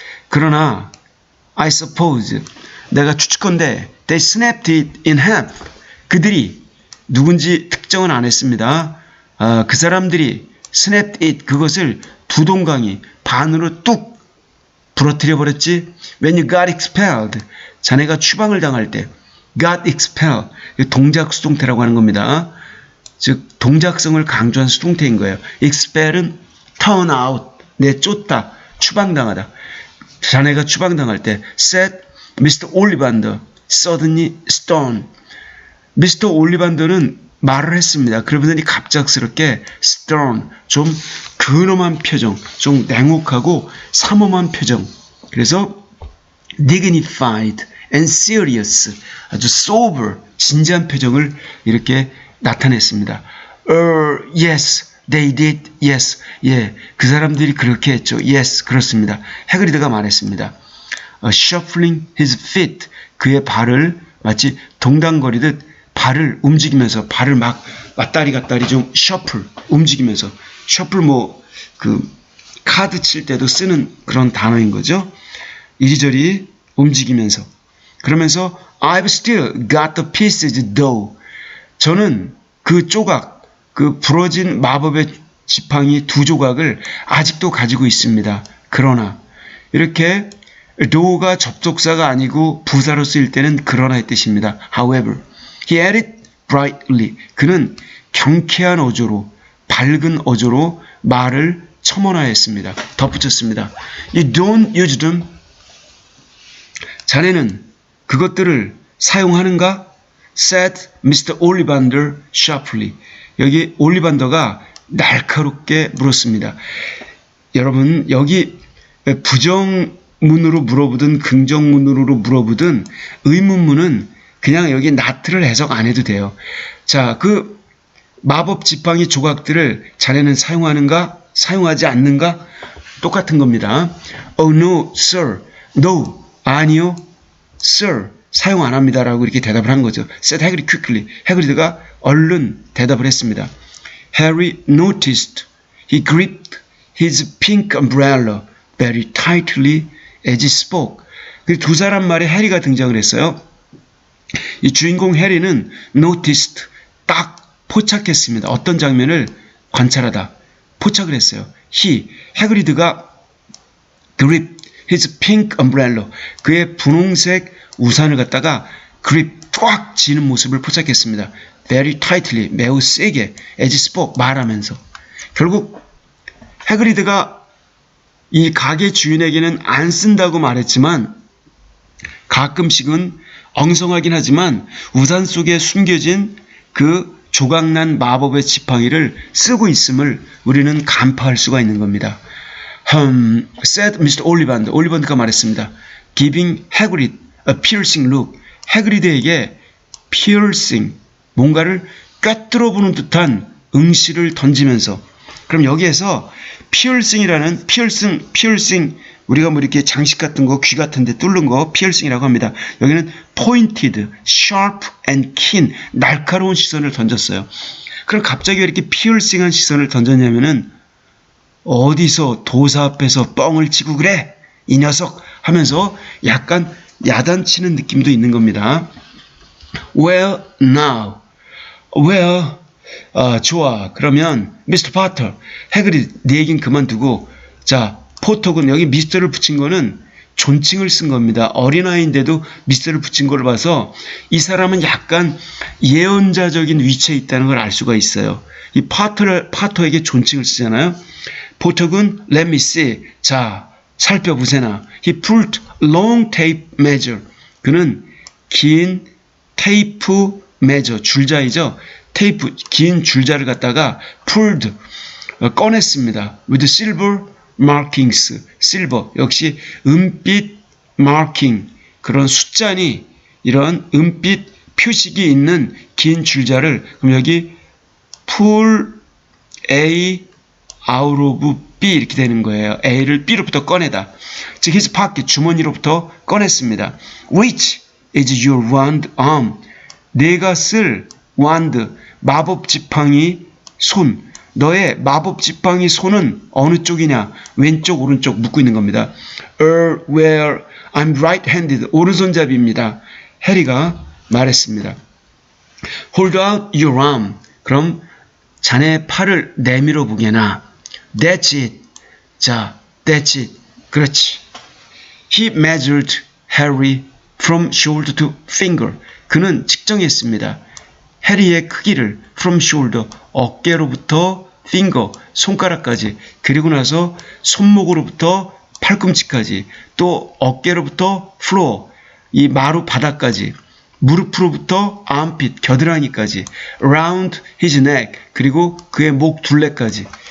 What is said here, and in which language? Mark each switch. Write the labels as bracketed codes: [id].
[ko] 그러나 [en] I suppose. [ko] 내가 추측컨대 [en] they snapped it in half. [ko] 그들이 누군지 특정은 안 했습니다. 그 사람들이 [en] snapped it, [ko] 그것을 두 동강이 반으로 뚝 부러뜨려 버렸지. [en] When you got expelled, [ko] 자네가 추방을 당할 때, [en] got expelled, [ko] 동작 수동태라고 하는 겁니다. 즉 동작성을 강조한 수동태인 거예요. expell은 [en] turn out, [ko] 내쫓다, 추방당하다. 자네가 추방당할 때, [en] said Mr. Ollivander suddenly stone. [ko] 미스터 올리반더는 말을 했습니다. 그러더니 갑작스럽게 stern, 좀 근엄한 표정, 좀 냉혹하고 삼엄한 표정. 그래서 [en] dignified and serious, [ko] 아주 sober, 진지한 표정을 이렇게 나타냈습니다. Yes, [en] They did. Yes. [ko] 예, 그 사람들이 그렇게 했죠. [en] Yes, [ko] 그렇습니다. 해그리드가 말했습니다. [en] Shuffling his feet. [ko] 그의 발을 마치 동당거리듯 발을 움직이면서 발을 막 왔다리 갔다리 좀 shuffle 움직이면서 shuffle 그 카드 칠 때도 쓰는 그런 단어인 거죠. 이리저리 움직이면서 그러면서 [en] I've still got the pieces though. [ko] 저는 그 조각 그 부러진 마법의 지팡이 두 조각을 아직도 가지고 있습니다. 그러나 이렇게 though가 접속사가 아니고 부사로 쓰일 때는 그러나의 뜻입니다. [en] However, he added brightly. [ko] 그는 경쾌한 어조로 밝은 어조로 말을 첨언하였습니다. 덧붙였습니다. [en] You don't use them. [ko] 자네는 그것들을 사용하는가? [en] said Mr. Ollivander sharply. [ko] 여기 올리반더가 날카롭게 물었습니다. 여러분 여기 부정문으로 물어보든 긍정문으로 물어보든 의문문은 그냥 여기 not를 해석 안 해도 돼요. 자, 그 마법 지팡이 조각들을 자네는 사용하는가? 사용하지 않는가? 똑같은 겁니다. [en] Oh no, sir. No. [ko] 아니요. Sir. 사용 안 합니다. 라고 이렇게 대답을 한 거죠. [en] said Hagrid quickly. [ko] 해그리드가 얼른 대답을 했습니다. [en] Harry noticed. He gripped his pink umbrella very tightly as he spoke. [ko] 그 두 사람 말에 해리가 등장을 했어요. 이 주인공 해리는 noticed. 딱 포착했습니다. 어떤 장면을 관찰하다. 포착을 했어요. 해그리드가 [en] grip his pink umbrella. [ko] 그의 분홍색 우산을 갖다가 grip 쫙 쥐는 모습을 포착했습니다. [en] very tightly. [ko] 매우 세게. [en] as he spoke. [ko] 말하면서. 결국 해그리드가 이 가게 주인에게는 안 쓴다고 말했지만 가끔씩은 엉성하긴 하지만 우산 속에 숨겨진 그 조각난 마법의 지팡이를 쓰고 있음을 우리는 간파할 수가 있는 겁니다. [en] said Mr. Ollivander. [ko] 올리반드가 말했습니다. [en] giving Hagrid a piercing look. [ko] 해그리드에게 piercing, 뭔가를 꿰뚫어 보는 듯한 응시를 던지면서 그럼 여기에서 piercing이라는 piercing 우리가 뭐 이렇게 장식 같은 거, 귀 같은 데 뚫는 거 piercing이라고 합니다. 여기는 [en] pointed, sharp and keen, [ko] 날카로운 시선을 던졌어요. 그럼 갑자기 왜 이렇게 piercing한 시선을 던졌냐면은 어디서 도사 앞에서 뻥을 치고 그래? 이 녀석 하면서 약간 야단치는 느낌도 있는 겁니다. [en] Well, now. Well, [ko] 좋아. 그러면 [en] Mr. [ko] Potter, 해그리드 네 얘기는 그만두고 자, 포터군 여기 미스터를 붙인 거는 존칭을 쓴 겁니다. 어린아이인데도 미스터를 붙인 걸 봐서 이 사람은 약간 예언자적인 위치에 있다는 걸 알 수가 있어요. 이 파터에게 존칭을 쓰잖아요. [en] 포터군, let me see. [ko] 자, 살펴보세나. [en] He pulled long tape measure. [ko] 그는 긴 테이프 measure, 줄자이죠. 테이프, 긴 줄자를 갖다가 pulled, 꺼냈습니다. [en] with silver markings, [ko] silver, 역시 은빛 marking, 그런 숫자니 이런 은빛 표식이 있는 긴 줄자를 그럼 여기 [en] pull A out of B [ko] 이렇게 되는 거예요. A를 B로부터 꺼내다. 즉 his pocket, 주머니로부터 꺼냈습니다. [en] Which is your wand arm? [ko] 내가 쓸 wand, 마법 지팡이 손. 너의 마법 지팡이 손은 어느 쪽이냐? 왼쪽, 오른쪽 묻고 있는 겁니다. [en] Well, I'm right-handed. [ko] 오른손잡이입니다. 해리가 말했습니다. [en] Hold out your arm. [ko] 그럼 자네 팔을 내밀어 보게나. [en] That's it. 자, that's it. [ko] 그렇지. [en] He measured Harry from shoulder to finger. [ko] 그는 측정했습니다. 해리의 크기를 from shoulder, 어깨로부터 finger, 손가락까지, 그리고 나서 손목으로부터 팔꿈치까지, 또 어깨로부터 floor, 이 마루 바닥까지, 무릎으로부터 armpit, 겨드랑이까지, [en] around his neck, [ko] 그리고 그의 목 둘레까지.